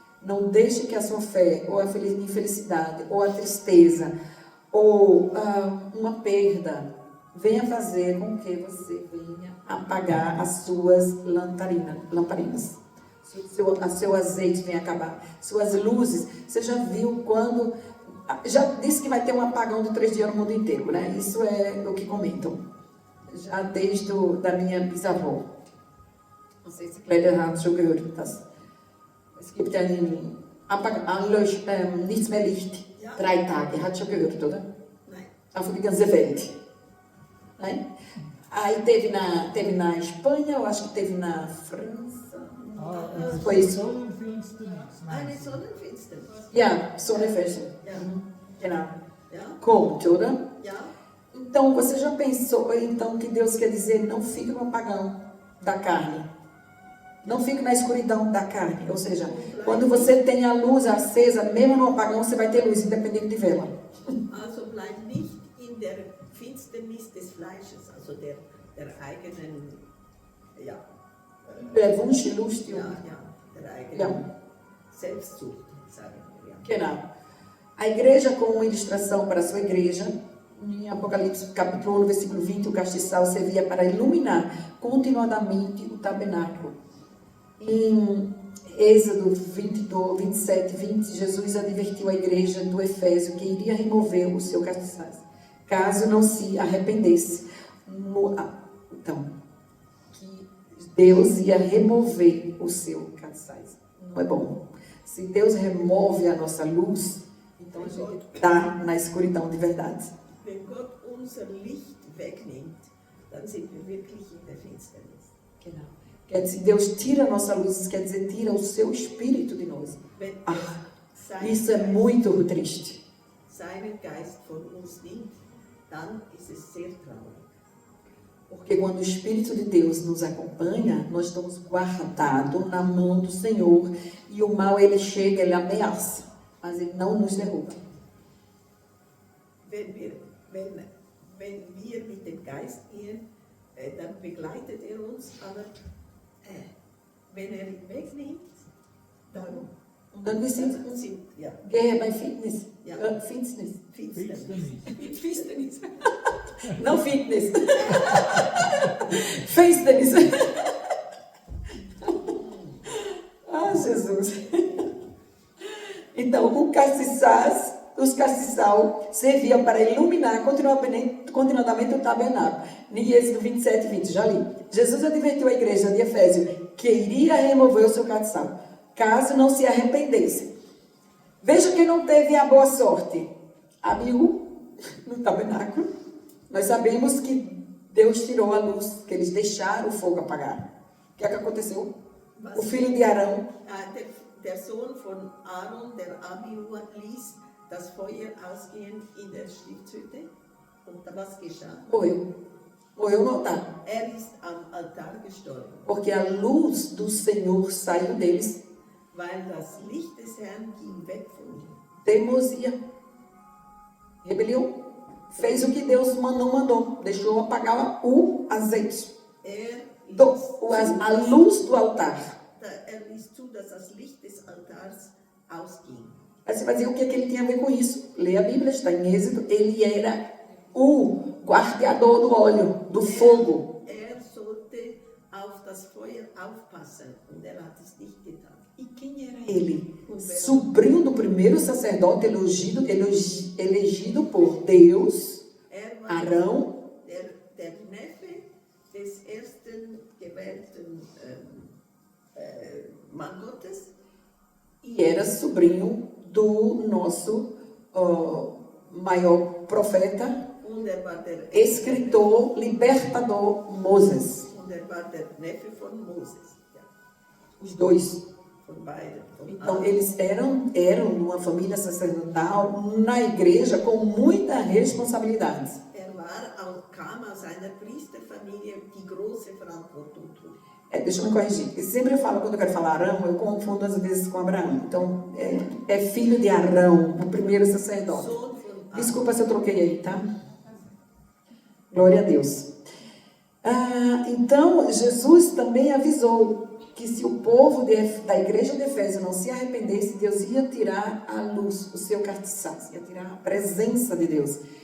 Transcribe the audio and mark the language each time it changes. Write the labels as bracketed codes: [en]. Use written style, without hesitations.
[pt] Não deixe que a sua fé, ou a infelicidade, ou a tristeza, ou uma perda, venha fazer com que você venha apagar as suas lamparinas. Seu azeite vem acabar. Suas luzes. Você já viu quando... Já disse que vai ter um apagão de 3 dias no mundo inteiro, né? Isso é o que comentam. Já desde da minha bisavó. Não sei se Clélia [de] hat schon gehört das. Es gibt ja nichts mehr Licht. 3 Tage. Hat schon gehört, oder? Nein. Auf die ganze Welt. [pt] Né? Aí teve na Espanha, eu acho que teve na França. Foi isso? [de] Eine Sonnenfinsternis. Ja, Sonnenfinsternis. Ja. Genau. Ja. Kommt, oder? Ja. [pt] Então, você já pensou então que Deus quer dizer não fique no apagão da carne? Não fique na escuridão da carne. Ou seja, quando você tem a luz acesa, mesmo no apagão, você vai ter luz, independente de vela. [de] Also bleib nicht in der Finsternis des Fleisches, also der eigenen, ja. Der Wunschlust. Ja, der eigenen Selbstsucht, sagen wir. Ja. Genau. [pt] A igreja, como uma ilustração para a sua igreja, em Apocalipse capítulo 1, versículo 20, o castiçal servia para iluminar continuadamente o tabernáculo. Em Êxodo 22, 27, 20, Jesus advertiu a igreja do Efésio que iria remover o seu castiçal, caso não se arrependesse. Então, que Deus ia remover o seu castiçal. Não é bom. Se Deus remove a nossa luz, então a gente está na escuridão de verdade. [de] Wenn Gott unser Licht wegnimmt, dann sind wir wirklich in der Finsternis. Genau. [pt] Quer dizer, Deus tira a nossa luz, quer dizer, tira o seu espírito de nós. [de] Wenn [pt] Isso é muito triste. [de] seinen Geist von uns nimmt, dann ist es sehr traurig. [pt] Porque quando o Espírito de Deus nos acompanha, nós estamos guardados na mão do Senhor. E o mal, ele chega, ele ameaça, mas ele não nos derruba. [de] Wenn wir mit dem Geist gehen, dann begleitet er uns, aber wenn er ihn wegnimmt, dann Dann wir sind ja, guerra bei Fitness. Ja. Finsternis. Finsternis. [pt] Finsternis. Não fitness. Finsternis. Ah, Jesus. Então, os castiçal serviam para iluminar continuadamente o tabernáculo. Em Êxodo 27, 20, já li. Jesus advertiu a igreja de Efésio que iria remover o seu castiçal, caso não se arrependesse. Veja que não teve a boa sorte. Abiú, no tabernáculo, nós sabemos que Deus tirou a luz, que eles deixaram o fogo apagar. O que é que aconteceu? O filho de Arão. [de] Der Sohn von Aaron, der Abihu, ließ das Feuer ausgehen in der Stiftshütte. Und was geschah? [pt] Morreu. Morreu no altar. [de] Er ist am Altar gestorben. [pt] Porque a luz do Senhor saiu deles. [de] Weil das Licht des Herrn ging weg von ihm. [pt] Teimosia. Rebelião. Fez o que Deus não mandou. Deixou apagar o azeite. A luz do altar. [de] Er ließ zu, dass das Licht des Altars ausging. [pt] Aí você vai dizer o que ele tinha a ver com isso. Lê a Bíblia, está em Êxodo. Ele era o guardiador do óleo, do fogo. [de] Er sollte auf das Feuer aufpassen und er hat es nicht getan. [pt] E quem era ele? Sobrinho do primeiro sacerdote elegido por Deus, Arão. [de] Der Neffe des ersten gewählten Mann Gottes. [pt] E era sobrinho do nosso maior profeta, escritor, libertador, Moses. [de] Und war der Neffe von Moses. Ja. [pt] Os dois. [de] Von beiden. [pt] Então, eles eram uma família sacerdotal na igreja com muita responsabilidade. [de] Kam aus einer Priesterfamilie, die große Verantwortung trug. [pt] Deixa eu me corrigir. Sempre eu falo, quando eu quero falar Arão, eu confundo às vezes com Abraão. Então, é filho de Arão, o primeiro sacerdote. Desculpa se eu troquei aí, tá? Glória a Deus. Então, Jesus também avisou que se o povo da igreja de Efésio não se arrependesse, Deus ia tirar a luz, o seu cartiçaz, ia tirar a presença de Deus.